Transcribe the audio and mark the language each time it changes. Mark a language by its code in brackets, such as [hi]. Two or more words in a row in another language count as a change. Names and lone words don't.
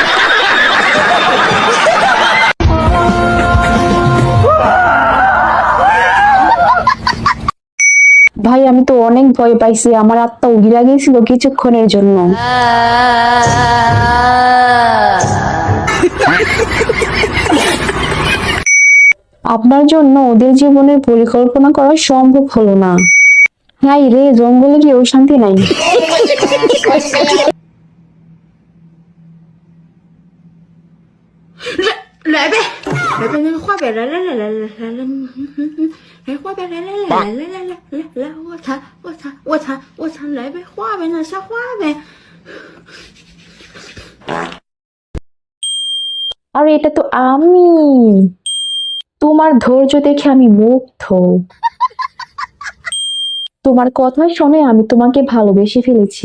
[bn] ভাই আমি তো অনেক ভয় পাইছি, আমার আত্মা উগিরা গেছিল কিছুক্ষণের জন্য। আপনার জন্য ওদের জীবনের পরিকল্পনা করা সম্ভব হলো না। হাই রে, জঙ্গলে গিয়েও শান্তি নাই। [zh] 来呗，来呗，那个画呗，来，画呗，来，我擦，来呗，画呗，那瞎画呗。 [bn] আর এটা তো আমি। তোমার ধৈর্য দেখে আমি মুগ্ধ। তোমার কথা শুনে আমি তোমাকে ভালোবেসে ফেলেছি।